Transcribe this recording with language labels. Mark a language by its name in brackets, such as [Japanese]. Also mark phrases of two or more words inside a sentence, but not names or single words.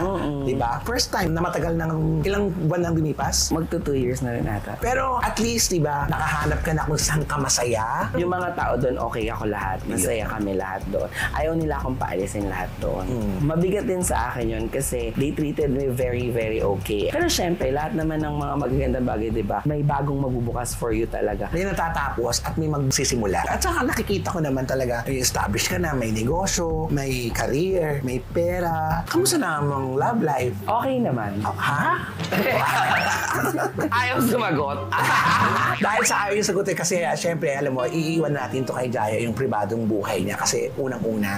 [Filipino] Di ba? [English] First time [Filipino] na matagal ng ilang buwan nang lumipas. Magto 2 years na rin ata. Pero [English] at least, [Filipino] di ba, nakahanap ka na kung saan ka masaya. Yung mga tao doon, okay ako lahat. Masaya kami lahat doon. Ayaw nila akong paalisin lahat doon. Mabigat din sa akin yun kasi [English] they treated me very, very okay. [Filipino] Pero syempre, lahat naman ng mga magagandang bagay, di ba, may bagong magbubukas [English] for you [Filipino] talaga. May natatapos at may magsisimula. At saka nakikita ko naman talaga, may establish ka na, may negosyo, may career, may pera. Kamusta na ang love life? Okay naman. Ha? Ayaw sumagot. Dahil sa ayaw yung sagot kasi syempre, alam mo, iiwan natin to kay Jaya yung pribadong buhay niya kasi unang-una.